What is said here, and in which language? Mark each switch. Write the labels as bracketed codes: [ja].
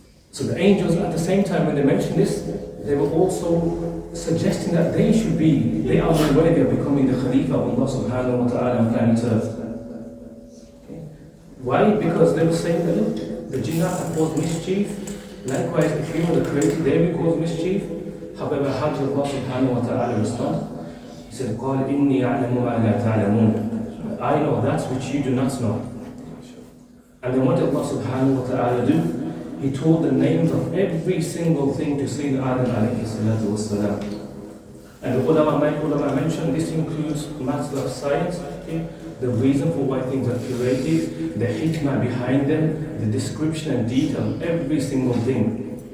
[en] So the angels, at the same time when they mentioned this, they were also suggesting that they are more worthy of becoming the Khalifa of Allah subhanahu wa ta'ala on planet Earth. Okay. Why? Because they were saying that look, the jinnah have caused mischief, likewise the humans are created, they will cause mischief. However, how did Allah subhanahu wa ta'ala respond? He said, [ar] قَالْ إِنِّي أَعْلَمُ مَا لَا تَعْلَمُونَ. [en] I know that which you do not know. And then what did Allah subhanahu wa ta'ala do? He told the names of every single thing to Sayyidina Adam alayhi salatu wassalam. And the ulama mentioned this includes matters of science, okay? The reason for why things are created, the hikmah behind them, the description and detail of every single thing.